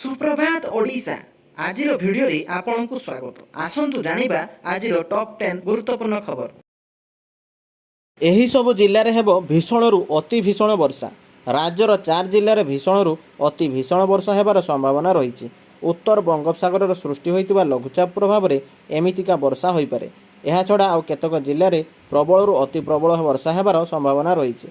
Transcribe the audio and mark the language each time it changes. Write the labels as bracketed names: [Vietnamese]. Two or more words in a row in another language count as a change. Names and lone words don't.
[Odia] ସୁପ୍ରଭାତ ଓଡ଼ିଶା ଆଜି ଭିଡିଓ ଆପଣ କୋ ସ୍ୱାଗତ। ଆସନ୍ତୁ ଜାଣିବା ଆଜି ଟପ 10 ଗୁରୁତ୍ୱପୂର୍ଣ୍ଣ ଖବର। ଏହି ସବୁ ଜିଲ୍ଲାରେ ହେବ ଭୀଷଣରୁ ଅତି ଭୀଷଣ ବର୍ଷା। ରାଜ୍ୟର 4 ଜିଲ୍ଲାରେ ଭୀଷଣରୁ ଅତି ଭୀଷଣ ବର୍ଷା ହେବାର ସମ୍ଭାବନା ରହିଛି। ଉତ୍ତର ବଙ୍ଗୋପସାଗରରେ ସୃଷ୍ଟି ହୋଇଥିବା ଲଘୁଚାପ ପ୍ରଭାବରେ ଏମିତିକା ବର୍ଷା ହୋଇପାରେ। ଏହାଛଡ଼ା ଆଉ କେତେକ ଜିଲ୍ଲାରେ ପ୍ରବଳରୁ ଅତି ପ୍ରବଳ ବର୍ଷା ହେବାର ସମ୍ଭାବନା ରହିଛି।